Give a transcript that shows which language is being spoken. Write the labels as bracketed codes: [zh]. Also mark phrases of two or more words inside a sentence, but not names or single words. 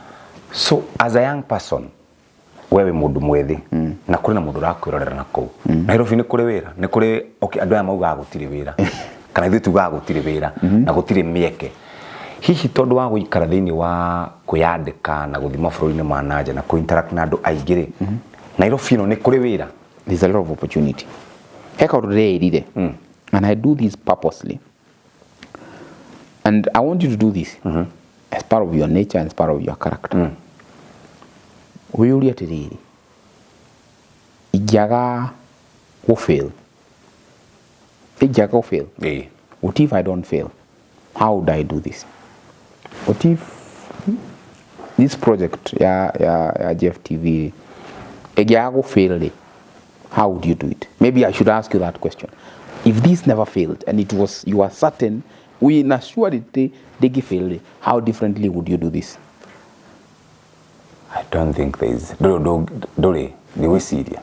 [en] So as a young person, [ki] wewe mundu mwethi na kuri na mundu rakwirorera nako. Nairobi ni kuri wira, ni kuri okay andu aya mauga gutire wira. Kana ithu tuga gutire wira na gutire mieke. Hihi tondu wa guikara thiini wa kuyandika na guthima bururi-ini ma nanja na kuinteract na andu aingire. Nairobi no ni kuri wira. [en] There's a lot of opportunity. [ki] Heka urerire. [en] And I do this purposely. And I want you to do this as part of your nature and as part of your character. [ki] We uri atiriri. Ijaga [en] will fail. Ijaga will fail. What if I don't fail? How would I do this? What if this project ya GFTV ijaga will fail? How would you do it? Maybe I should ask you that question. If this never failed and it was you are certain we are sure they failed, how differently would you do this? I don't think there is. Dole, the way Syria.